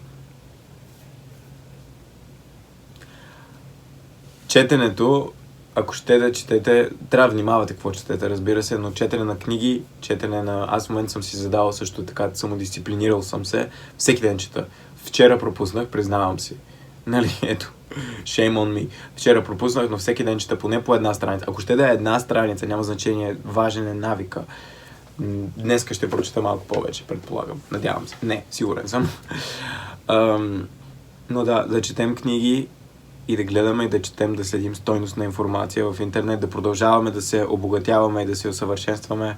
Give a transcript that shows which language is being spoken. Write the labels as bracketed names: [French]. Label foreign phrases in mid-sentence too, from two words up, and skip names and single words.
[Bulgarian] Четенето ако ще да четете, трябва да внимавате какво четете, разбира се, но четене на книги, четене на... Аз в момента съм си задал също така, самодисциплинирал съм се, всеки ден чета. Вчера пропуснах, признавам си. Нали, ето, [English] shame on me. [Bulgarian] Вчера пропуснах, но всеки ден чета поне по една страница. Ако ще да е една страница, няма значение, важен е навика. Днеска ще прочета малко повече, предполагам. Надявам се. Не, сигурен съм. Но да четем книги и да гледаме и да четем, да следим стойностна информация в интернет, да продължаваме да се обогатяваме и да се усъвършенстваме.